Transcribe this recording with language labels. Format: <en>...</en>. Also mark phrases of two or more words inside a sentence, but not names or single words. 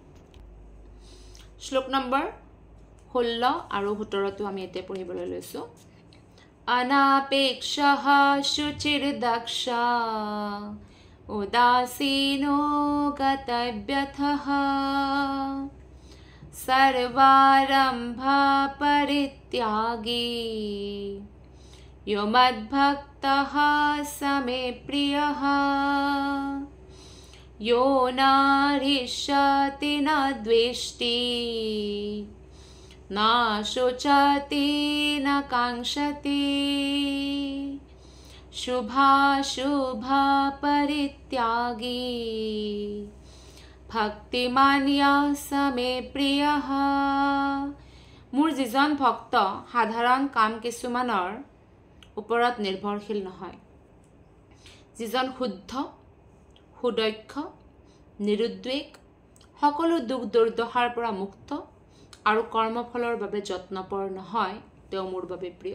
<as>শ্লোক নম্বৰ 16 আৰু 17 আমি এতিয়া পঢ়িবলৈ লৈছোঁ।</as> <sa>अनपेक्षः शुचिर्दक्ष उदासीनो गतव्यथः सर्वारम्भा परित्यागी यो मद्भक्तः स मे प्रियः यो नारिष्यति न द्वेष्टि न शोचति न काङ्क्षति शुभाशुभा परित्यागी भक्तिमान्या स मे प्रियः।</sa> <as>মোৰ যিজন ভক্ত সাধাৰণ কাম কিছুমানৰ ওপৰত নিৰ্ভৰশীল নহয়, যিজন শুদ্ধ সুদক্ষ নিৰুদ্বেগ সকলো দুখ দুৰ্দশাৰ পৰা মুক্ত আৰু কৰ্মফলৰ বাবে যত্নপৰ নহয়, তেওঁ মোৰ বাবে প্ৰিয়।</as>